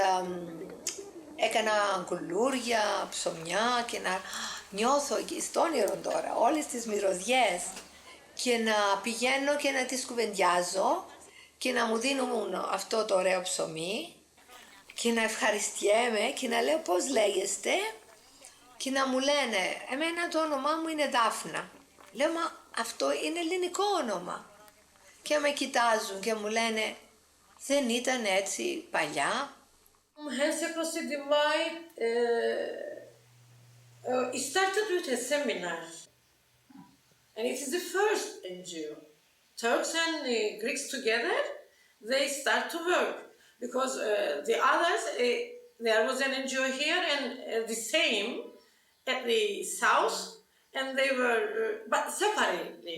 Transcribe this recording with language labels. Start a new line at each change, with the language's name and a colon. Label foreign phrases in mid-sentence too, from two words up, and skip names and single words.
Greek: έκαναν κουλούρια, ψωμιά και να νιώθω εκεί στο όνειρο τώρα όλες τις μυρωδιές και να πηγαίνω και να τις κουβεντιάζω και να μου δίνουν αυτό το ωραίο ψωμί και να ευχαριστιέμαι και να λέω πώς λέγεστε και να μου λένε εμένα το όνομά μου είναι Δάφνα. Λέω μα αυτό είναι ελληνικό όνομα και με κοιτάζουν και μου λένε δεν ήταν έτσι παλιά.
English: Hands Across the Divide it started with a seminar and it is the first NGO. Turks and Greeks together, they start to work because the others, there was an NGO here and the same at the south and they were, but separately.